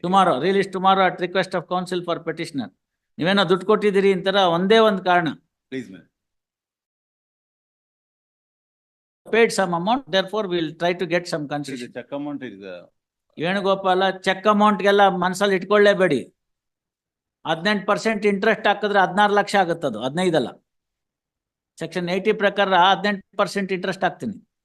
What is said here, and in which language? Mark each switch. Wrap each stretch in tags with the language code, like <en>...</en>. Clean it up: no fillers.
<en>Tomorrow release, tomorrow at request of council for petitioner.</en> <kn>ನೀವೇನೋ ದುಡ್ಡು ಕೊಟ್ಟಿದ್ದೀರಿ ಅಂತಾರ, ಒಂದೇ ಒಂದು ಕಾರಣ.</kn> <en>Please ma'am. Paid some amount, therefore we will try to get some concession. Check amount is</en> <kn>Venugopal, check ಅಮೌಂಟ್ಗೆಲ್ಲ ಮನಸ್ಸಲ್ಲಿ ಇಟ್ಕೊಳ್ಳೇಬೇಡಿ. 18% interest ಹಾಕಿದ್ರೆ 16 ಲಕ್ಷ ಆಗುತ್ತದು, 15 ಅಲ್ಲ. ಸೆಕ್ಷನ್ 80 ಪ್ರಕಾರ 18% ಇಂಟ್ರೆಸ್ಟ್ ಹಾಕ್ತೀನಿ.</kn>